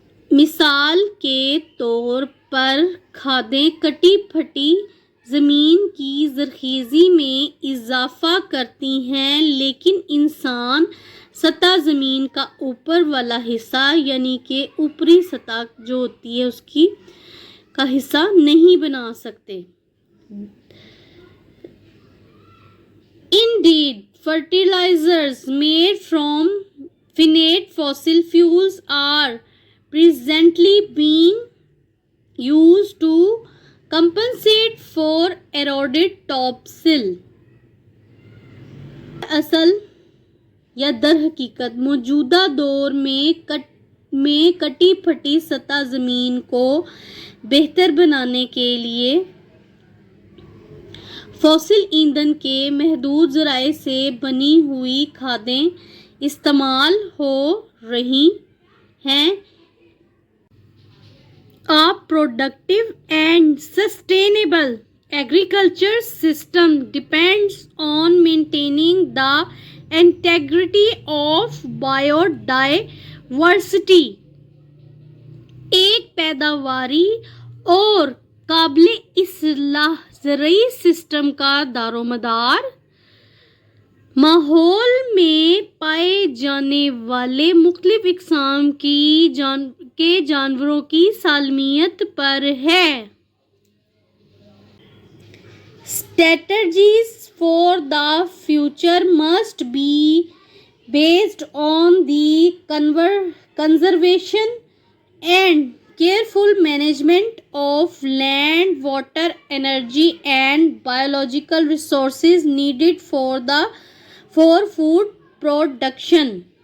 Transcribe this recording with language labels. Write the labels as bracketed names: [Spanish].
[Urdu] مثال کے طور پر کھادیں کٹی پھٹی زمین کی زرخیزی میں اضافہ کرتی ہیں، لیکن انسان سطح زمین کا اوپر والا حصہ یعنی کہ اوپری سطح جو ہوتی ہے اس کی کا حصہ نہیں بنا سکتے. [English] Indeed, fertilizers made from finite fossil fuels are presently being used to compensate for eroded topsoil. [Urdu] اصل یا در حقیقت موجودہ دور میں کٹی پھٹی سطح زمین کو بہتر بنانے کے لیے فوسل ایندھن کے محدود ذرائع سے بنی ہوئی کھادیں استعمال ہو رہی ہیں. [English] A productive and sustainable agriculture system depends on maintaining the integrity of biodiversity. [Urdu] ایک پیداواری اور قابل اصلاح زرعی سسٹم کا دار و مدار ماحول میں پائے جانے والے مختلف اقسام کے جانوروں کی سالمیت پر ہے. [English] Strategies for the future must be based on the conservation and careful management of land, water, energy and biological resources needed for food production.